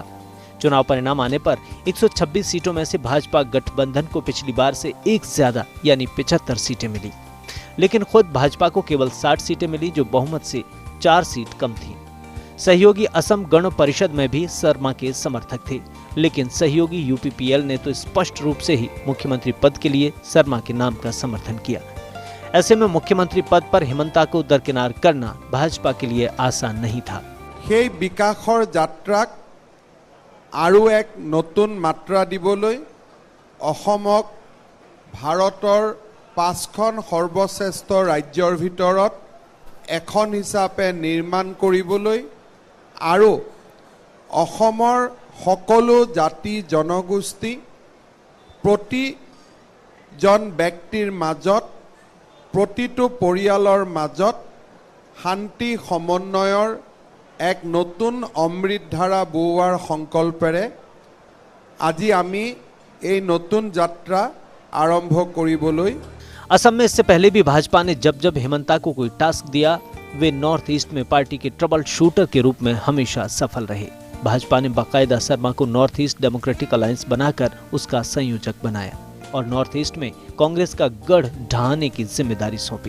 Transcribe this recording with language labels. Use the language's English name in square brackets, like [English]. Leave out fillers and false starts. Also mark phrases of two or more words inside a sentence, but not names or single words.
[Hindi] चुनाव परिणाम आने पर 126 सीटों में से भाजपा गठबंधन को पिछली बार से एक ज्यादा यानी 75 सीटें मिली, लेकिन खुद भाजपा को केवल 60 सीटें मिली, जो बहुमत से 4 सीट कम थी। सहयोगी असम गण परिषद में भी शर्मा के समर्थक थे, लेकिन सहयोगी यूपीपीएल ने तो स्पष्ट रूप से ही मुख्यमंत्री पद के लिए शर्मा के नाम का समर्थन किया। ऐसे में मुख्यमंत्री पद पर हिमंता को दरकिनार करना भाजपा के लिए आसान नहीं था। [Assamese] সেই বিকাশৰ যাত্ৰাক আৰু এক নতুন মাত্ৰা দিবলৈ অসমক ভাৰতৰ 5খন সৰ্বশ্ৰেষ্ঠ ৰাজ্যৰ ভিতৰত এখন হিচাপে নিৰ্মাণ কৰিবলৈ আৰু অসমৰ সকলো জাতি জনগোষ্ঠী প্ৰতিজন ব্যক্তিৰ মাজত প্ৰতিটো পৰিয়ালৰ মাজত শান্তি সমন্বয়ৰ এক নতুন অমৃতধাৰা বওৱাৰ সংকল্পেৰে আজি আমি এই নতুন যাত্ৰা আৰম্ভ কৰিবলৈ। [Hindi] असम में इससे पहले भी भाजपा ने जब जब हिमंता को कोई टास्क दिया, वे नॉर्थ ईस्ट में पार्टी के [English] trouble shooter [Hindi] के रूप में हमेशा सफल रहे। भाजपा ने बाकायदा शर्मा को नॉर्थ ईस्ट डेमोक्रेटिक अलायंस बनाकर उसका संयोजक बनाया और नॉर्थ ईस्ट में कांग्रेस का गढ़ ढहाने की जिम्मेदारी सौंपी।